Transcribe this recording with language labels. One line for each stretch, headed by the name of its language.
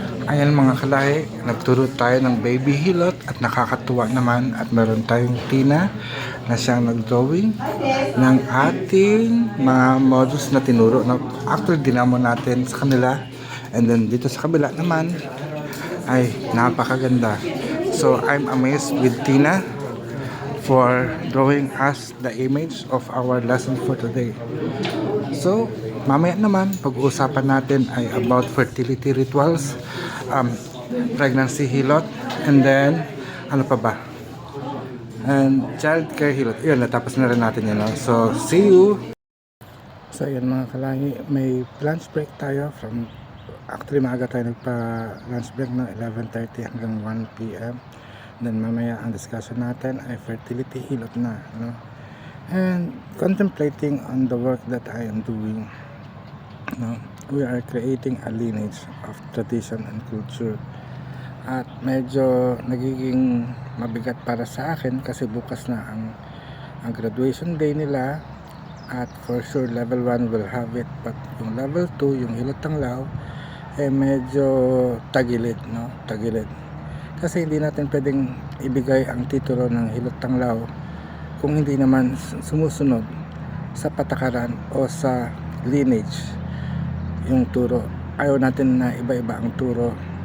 Filipino: Ayan mga kalahi, nagturo tayo ng baby hilot at nakakatuwa naman at meron tayong Tina na siyang nag-drawing ng ating mga models na tinuro na actually dinamo natin sa kanila. And then dito sa kabila naman ay napakaganda.
English: So I'm amazed with Tina for drawing us the image of our lesson for today.
Filipino: So, mamaya naman, pag-uusapan natin ay
English: about fertility rituals,
Filipino: pregnancy hilot, and then, ano pa ba?
English: And child care
Filipino: hilot. Yun, natapos na rin natin yun. No?
English: So, see you!
Filipino: So, yun mga kalahi, may lunch break tayo from, actually maaga tayo nagpa-lunch break ng 11:30 hanggang 1 p.m. Then mamaya ang discussion natin ay fertility hilot na, no?
English: And contemplating on the work that I am doing, no? We are creating a lineage of tradition and culture.
Filipino: At medyo nagiging mabigat para sa akin kasi bukas na ang graduation day nila. At
English: for sure level 1 will have it,
Filipino: but yung level 2, yung hilot tanglaw, medyo tagilid, no? Tagilid. Kasi hindi natin pwedeng ibigay ang titulo ng hilot tanglaw kung hindi naman sumusunod sa patakaran o sa lineage yung turo. Ayaw natin na iba-iba ang turo.